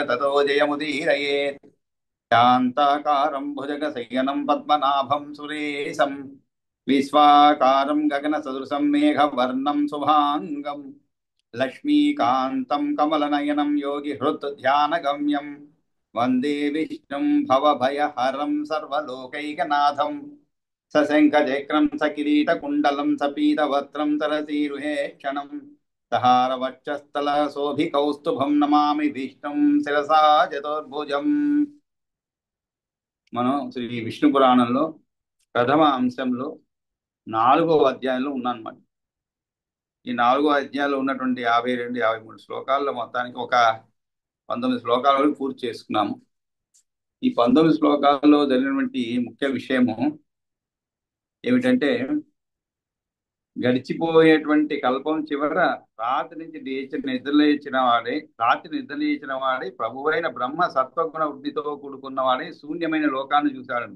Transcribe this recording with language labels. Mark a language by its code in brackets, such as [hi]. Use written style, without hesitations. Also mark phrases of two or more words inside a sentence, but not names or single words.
[sa] ततो जयमुदीरयेत् शान्ताकारं भुजगशयनं पद्मनाभं सुरेशं विश्वाकारं गगनसदृशं मेघवर्णं शुभाङ्गं लक्ष्मीकान्तं कमलनयनं योगिहृत् वन्दे विष्णुं भवभयहरं सर्वलोकैकनाथं सशङ्खचक्रं सकिरीटकुण्डलं सपीतवस्त्रं तरसीरुहे क्षणं सहारवक्षस्थलशोभिकौस्तुभं नमामि विष्णुं शिरसा चतुर्भुजम् [te] మనం శ్రీ విష్ణు పురాణంలో ప్రథమ అంశంలో 4వ అధ్యాయంలో ఉన్నానమాట. ఈ 4వ అధ్యాయంలో ఉన్నటువంటి 52, 53 శ్లోకాల్లో మొత్తానికి ఒక 19 శ్లోకాల వరకు పూర్తి చేసుకున్నాము. ఈ 19 శ్లోకాల్లో జరిగినటువంటి ముఖ్య విషయము ఏమిటంటే, గడిచిపోయేటువంటి కల్పం చివర రాత్రి నిద్రలేచిన వాడే ప్రభువైన బ్రహ్మ సత్వగుణ వృద్ధితో కూడుకున్న వాడే శూన్యమైన లోకాన్ని చూశాడన్నమాట.